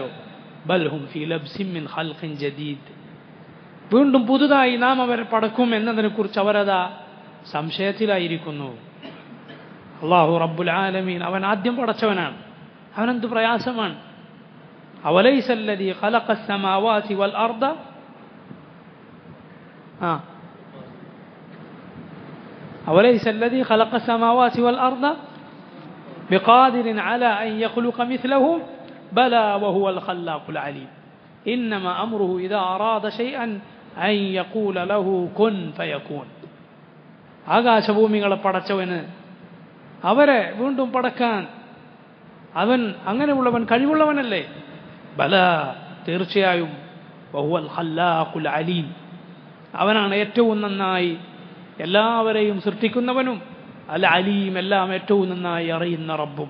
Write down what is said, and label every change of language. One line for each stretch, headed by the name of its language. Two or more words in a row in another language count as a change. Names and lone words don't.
Arabic: بل هم في لبس من خلق جديد,
Malayalam: വീണ്ടും പുതുതായി നാം അവരെ പടക്കും എന്നതിനെക്കുറിച്ച് അവരതാ സംശയത്തിലായിരിക്കുന്നു.
Arabic: الله رب العالمين,
Malayalam: അവൻ ആദ്യം പടച്ചവനാണ്. അവനെന്ത് പ്രയാസമാണ്?
Arabic: أوليس الذي خلق السماوات والأرض, أوليس الذي خلق السماوات والأرض بقادر على أن يخلق مثلهم بلى وهو الخلاق العليم إنما أمره إذا أراد شيئا أن يقول له كن فيكون.
Malayalam: ആകാശഭൂമികളെ പടച്ചവന് അവരെ വീണ്ടും പടക്കാൻ അവൻ അങ്ങനെയുള്ളവൻ കഴിവുള്ളവനല്ലേ? ബല, തീർച്ചയായും.
Arabic: وهو الخلاق العليم,
Malayalam: അവനാണ് ഏറ്റവും നന്നായി എല്ലാവരെയും സൃഷ്ടിക്കുന്നവനും
Arabic: العليم,
Malayalam: എല്ലാം ഏറ്റവും നന്നായി അറിയുന്ന റബ്ബും.